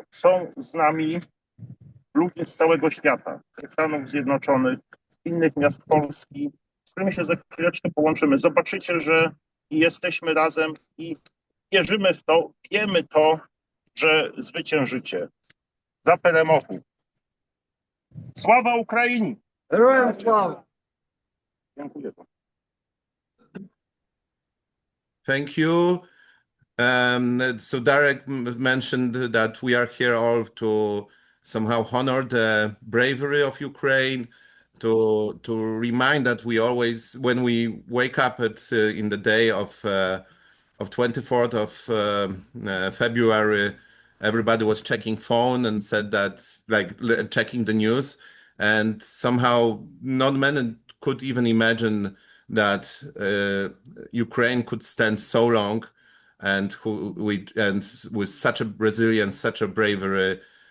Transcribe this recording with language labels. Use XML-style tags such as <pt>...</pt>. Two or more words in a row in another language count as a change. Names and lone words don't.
<pl>Są z nami ludzie z całego świata, z Stanów Zjednoczonych, z innych miast Polski, z którymi się za chwileczkę połączymy. Zobaczycie, że jesteśmy razem i wierzymy w to, wiemy to, że zwyciężycie.</pl> <uk>За перемогу. Слава Україні! Heroям слава!</uk> <pl>Dziękuję.</pl> <en>Thank you. So Darek mentioned that we are here all to somehow honor the bravery of Ukraine, to remind that we always, when we wake up in the day of 24th of February, everybody was checking phone and said that, like, checking the news, and somehow not many could even imagine that Ukraine could stand so long, and with such a resilience, such a bravery,</en>